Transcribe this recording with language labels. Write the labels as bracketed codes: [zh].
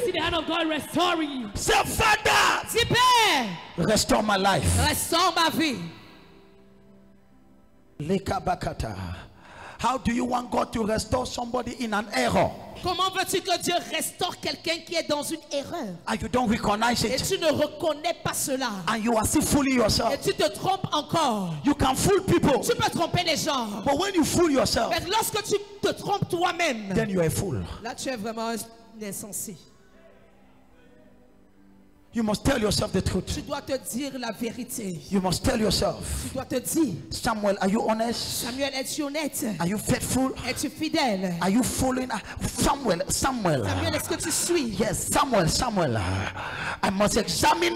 [en] see the hand of God restoring you. Say, Father, [fr] Dis Père, [en] restore my life. [fr] restaure ma vie. Lekabakata. [en] How do you want God to restore somebody in an error? [fr] Comment veux-tu que Dieu restaure quelqu'un qui est dans une erreur? [en] And you don't recognize [fr] Et [en] it. [fr] tu ne reconnais pas cela. [en] And you are still fooling [fr] Et [en] yourself. [fr] tu te trompes encore. [en] You can fool people. [fr] Tu peux tromper les gens. [en] But when you fool yourself, [fr] Mais lorsque tu te trompes toi-même, [en] then you are a fool. [fr] là tu es vraiment un insensé. [en] You must tell yourself the truth. [fr] Tu dois te dire la vérité. [en] You must tell yourself. [fr] Tu dois te dire, [en] Samuel, are you honest? [fr] Samuel, es-tu honnête? [en] Are you faithful? [fr] Es-tu fidèle? [en] Are you following? Samuel. [fr] Samuel, est-ce que tu suis? [en] Yes, Samuel. I must examine